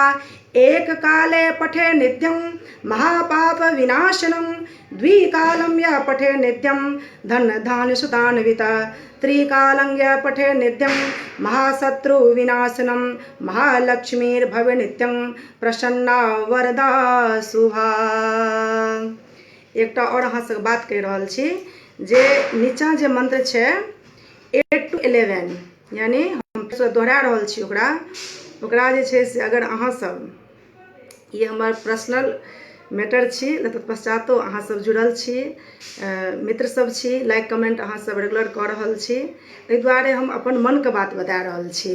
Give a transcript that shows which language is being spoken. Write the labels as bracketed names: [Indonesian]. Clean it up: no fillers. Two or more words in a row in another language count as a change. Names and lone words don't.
[Sanskrit] एक काले पठे नित्यं महापाप विनाशनं द्विकालं यः पठे नित्यं धन धान्य सुतान्विता। त्रिकालं यः पठे नित्यं महाशत्रु विनाशनं महालक्ष्मीर्भव नित्यं प्रसन्ना वरदा शुभा। [Maithili] एकटा और अहाँ से बात कहि रहल छी जे नीचा जे मंत्र छै 8 to 11 यानी हम दोहरा रहल छी ओकरा जे छै से अगर अहाँ सब ये हमर [English] personal matter [Maithili] छी तत्पश्चातो अहाँ सब जुड़ल छी मित्र सब छी [English] like comment [Maithili] अहाँ सब रेगुलर कऽ रहल छी एहि दुआरे हम अपन मन के बात बता रहल छी।